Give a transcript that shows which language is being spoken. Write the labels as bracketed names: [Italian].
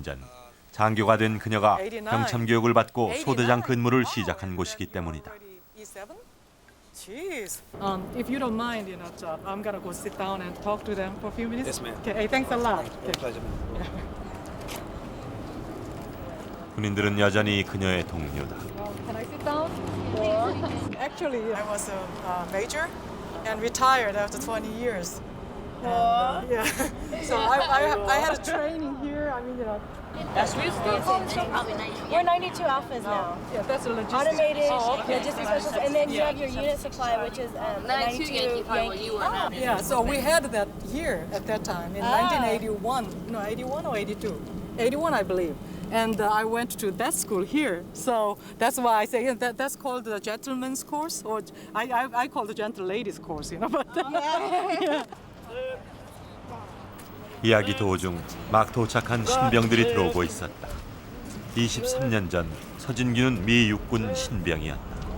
[Korean] 18년 전 장교가 된 그녀가 병참 교육을 받고 소대장 근무를 시작한 곳이기 때문이다. [English] Jeez. If you don't mind, I'm gonna go sit down and talk to them for a few minutes. Yes, ma'am. Okay, thanks a lot. Pleasure. [Korean] 군인들은 여전히 그녀의 동료다. [English] Can I sit down? Actually, I was a major and retired after 20 years. Yeah. So I had a training here. I mean, We're 92 alphas now. yeah, that's a logistics. Automated okay. logistics specialist, and then you have your unit supply, which is 92 Yankee. Yeah, so we had that here at that time in 1981. No, 81 or 82? 81, I believe. And I went to that school here. So that's why I say that's called the gentleman's course, or I call the gentle ladies course, But yeah. [Korean] 이야기 도중 막 도착한 신병들이 들어오고 있었다. 23년 전 서진규는 미 육군 신병이었다.